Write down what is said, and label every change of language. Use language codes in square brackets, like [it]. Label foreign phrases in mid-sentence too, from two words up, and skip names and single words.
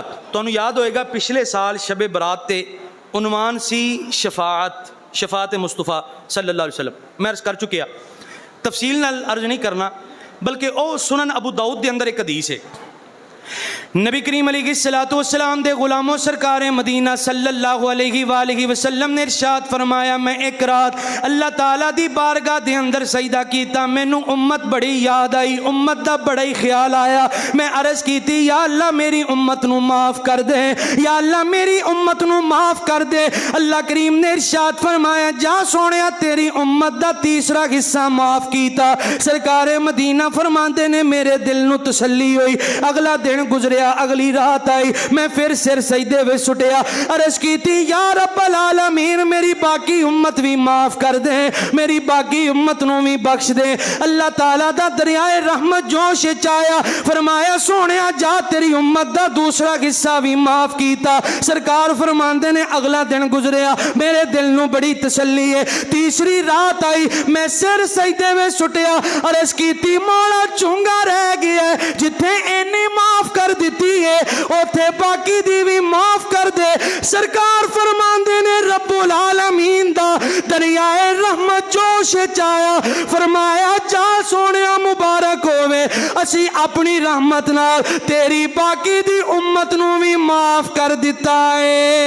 [pa] تو انہوں یاد ہوئے گا پچھلے سال شب برات تے عنوان سی شفاعت مصطفیٰ [ar] صلی اللہ علیہ وسلم، [pa] میں عرض کر چکیا، تفصیل نال عرض نہیں کرنا، بلکہ او سنن ابو داؤد دے اندر ایک حدیث ہے، نبی کریم [ar] علیہ السلام [pa] دے غلاموں سرکار مدینہ [ar] صلی اللہ علیہ وآلہ وسلم [pa] نے ارشاد فرمایا میں ایک رات اللہ تعالیٰ دی بارگاہ دے اندر سجدہ کیتا، مینوں امت بڑی یاد آئی، امت دا بڑا ہی خیال آیا، میں عرض کیتی یا اللہ میری امت نو معاف کر دے، یا اللہ میری امت نو معاف کر دے۔ اللہ کریم نے ارشاد فرمایا جا سونیا تیری امت دا تیسرا حصہ معاف کیتا۔ سرکار مدینہ فرماندے نے میرے دل نو تسلی ہوئی، اگلا دن گزریا، اگلی رات آئی، میں پھر سر سجدے وچ سٹیا، عرض کیتی [ar] یا رب العالمین [pa] میری باقی امت بھی معاف کر دے، میری باقی امت نو بھی بخش دے۔ اللہ تعالیٰ دا دریائے رحمت جوش چایا، فرمایا سونیا جا تیری امت دا دوسرا حصہ بھی معاف کیتا۔ سرکار فرماندے نے اگلا دن گزریا، میرے دل نو بڑی تسلی ہے، تیسری رات آئی، میں سر سجدے وچ سٹیا، عرض کیتی مولا چونگا رہ گیا ہے، جتھے اینی معاف کر دیتی ہے اوتھے باقی دی بھی معاف کر دے۔ سرکار فرماندے نے [ar] رب العالمین [pa] دا دریائے رحمت جوش چایا، فرمایا جا سونیا مبارک ہوئے اسی اپنی رحمت نال تیری باقی دی امت نو بھی معاف کر دیتا ہے۔